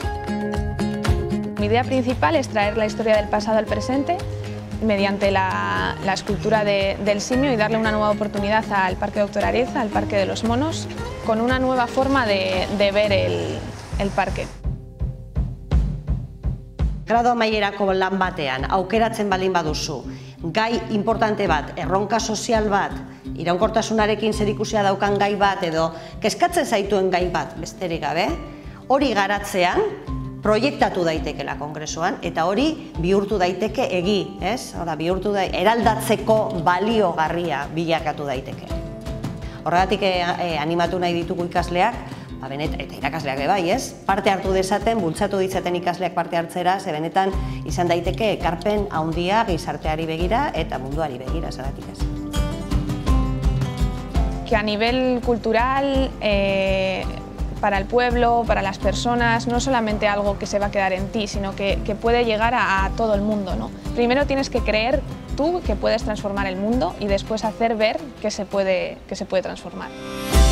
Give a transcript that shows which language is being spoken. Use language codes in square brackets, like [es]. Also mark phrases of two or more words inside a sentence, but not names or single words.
[es] Mi idea principal es traer la historia del pasado al presente mediante la escultura del simio y darle una nueva oportunidad al Parque Doctor Ariza, al Parque de los Monos, con una nueva forma de ver el parque. [eu] Grado amaierako lan batean aukeratzen balin baduzu, gai importante bat, erronka sozial bat, iraunkortasunarekin zerikusia daukan gai bat edo kezkatzen zaituen gai bat besterik gabe, hori garatzean proiektatu daitekela kongresoan eta hori bihurtu daiteke egi, ez? Bihurtu eraldatzeko baliogarria bilakatu daiteke. Horregatik animatu nahi ditugu ikasleak, eta irakasleak bai, ez? Parte hartu dezaten, bultzatu ditzaten ikasleak parte hartzera, ze benetan izan daiteke ekarpen handia gizarteari begira eta munduari begira, zeratik ez. [es] Que a nivel cultural, para el pueblo, para las personas, no solamente algo que se va a quedar en ti, sino que puede llegar a todo el mundo, ¿no? Primero tienes que creer tú que puedes transformar el mundo y después hacer ver que se puede transformar.